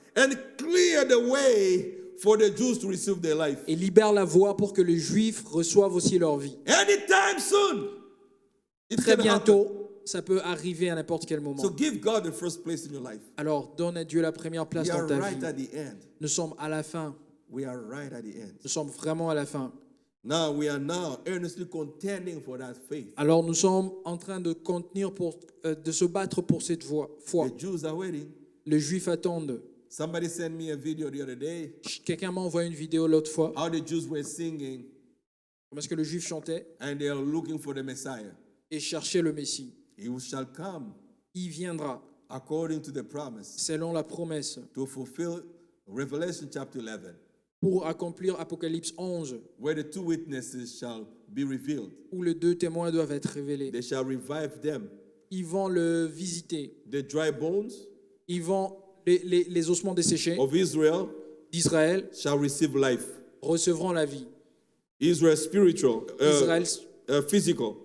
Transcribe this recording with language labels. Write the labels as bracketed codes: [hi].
[en] And clear the way for the Jews to receive their life. [fr] et libère la voie pour que les Juifs reçoivent aussi leur vie. [en] Anytime soon. It [fr] Très [en] can happen. [fr] bientôt, ça peut arriver à n'importe quel moment. [en] So give God the first place in your life. [fr] Alors donne à Dieu la première place [en] We [fr] dans [en] are [fr] ta [en] right [fr] vie. [en] at the end. [fr] Nous sommes à la fin. [en] We are right at the end. [fr] Nous sommes vraiment à la fin. [en] Now we are now earnestly contending for that faith. [fr] Alors nous sommes en train de de se battre pour cette foi. [en] The Jews are waiting. [fr] Les Juifs attendent. [en] Somebody sent me a video the other day [fr] Quelqu'un m'a envoyé une vidéo l'autre fois. [en] how the Jews were singing [fr] Comment est-ce que le Juif chantait [en] and they are looking for the Messiah. [fr] et cherchait le Messie. [en] He shall come [fr] Il viendra [en] according to the promise [fr] selon la promesse [en] to fulfill Revelation chapter 11, [fr] pour accomplir Apocalypse 11 [en] where the two witnesses shall be revealed. [fr] où les deux témoins doivent être révélés. [en] They shall revive them. [fr] Ils vont le visiter. [en] The dry bones [fr] Ils vont les ossements desséchés [en] of Israel [fr] d'Israël [en] shall receive life. [fr] recevront la vie. [en] Israel spiritual, physical.